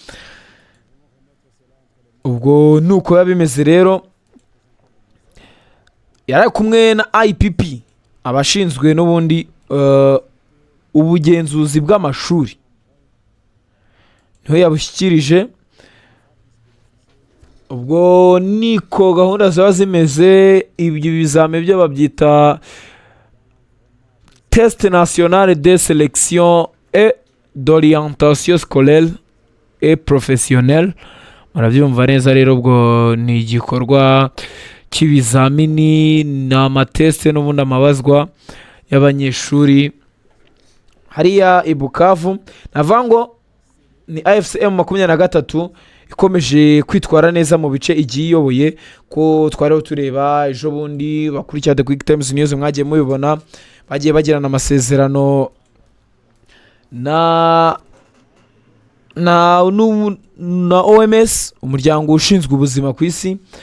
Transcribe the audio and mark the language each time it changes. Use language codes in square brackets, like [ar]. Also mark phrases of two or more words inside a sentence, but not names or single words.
[rw] Ubwo nuko biba bimeze rero, yari kumwe na IPP abashinzwe n'ubundi ubugenzuzi bw'amashuri, niho yabushyikirije. Ubwo niko gahunda ziba zimeze. Ibyo bizame byo babyita [fr] test national de sélection et d'orientation scolaire et professionnelle. [rw] Murabyumva neza rero, ubwo ni igikorwa cy'ibizamini, ni amateste n'ubundi amabazwa y'abanyeshuri hariya i Bukavu. Navuga ngo ni AFCM 23 ikomeje kwitwara neza mu bice igiye iyoboye, ko twariho tureba ejo bundi bakurikira The Quick Times News, mwagiye mubibona bagiye bagirana amasezerano na OMS, umuryango ushinzwe ubuzima ku isi.